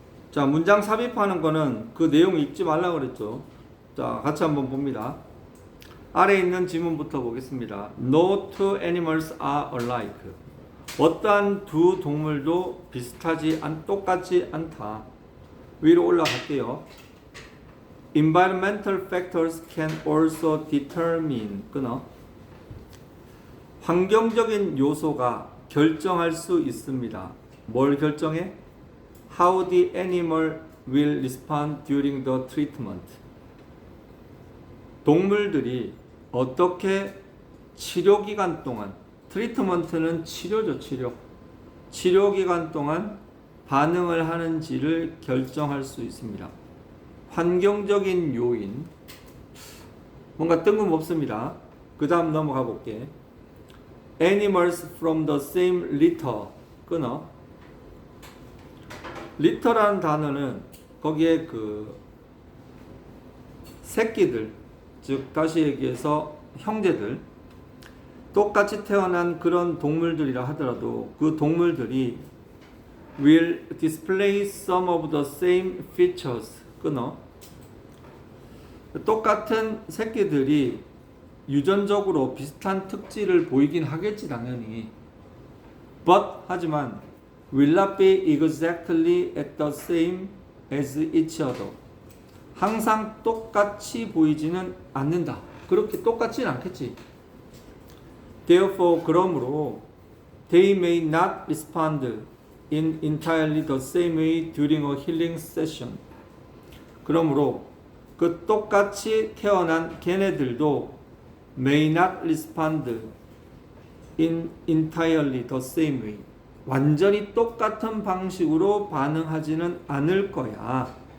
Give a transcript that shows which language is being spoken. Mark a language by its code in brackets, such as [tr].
[ko] 자, 문장 삽입하는 거는 그 내용 읽지 말라고 그랬죠. 자, 같이 한번 봅니다. 아래에 있는 지문부터 보겠습니다. [en] No two animals are alike. [ko] 어떠한 두 동물도 똑같지 않다. 위로 올라갈게요. [en] Environmental factors can also determine. [ko] 끊어. 환경적인 요소가 결정할 수 있습니다. 뭘 결정해? [en] how the animal will respond during the treatment. [ko] 동물들이 어떻게 치료 기간 동안, 트리트먼트는 치료죠, 치료. 치료 기간 동안 반응을 하는지를 결정할 수 있습니다. 환경적인 요인, 뭔가 뜬금없습니다. 그 다음 넘어가 볼게. [en] Animals from the same litter. [ko] 끊어. litter라는 단어는 거기에 그 새끼들, 즉 다시 얘기해서 형제들, 똑같이 태어난 그런 동물들이라 하더라도 그 동물들이 [en] will display some of the same features. [ko] 끊어. 똑같은 새끼들이 유전적으로 비슷한 특질을 보이긴 하겠지 당연히. [en] But [ko] 하지만 [en] will not be exactly at the same as each other. [ko] 항상 똑같이 보이지는 않는다. 그렇게 똑같지는 않겠지. [en] Therefore, [ko] 그러므로 [en] they may not respond in entirely the same way during a healing session. [ko] 그러므로 그 똑같이 태어난 걔네들도 [en] may not respond in entirely the same way. [ko] 완전히 똑같은 방식으로 반응하지는 않을 거야.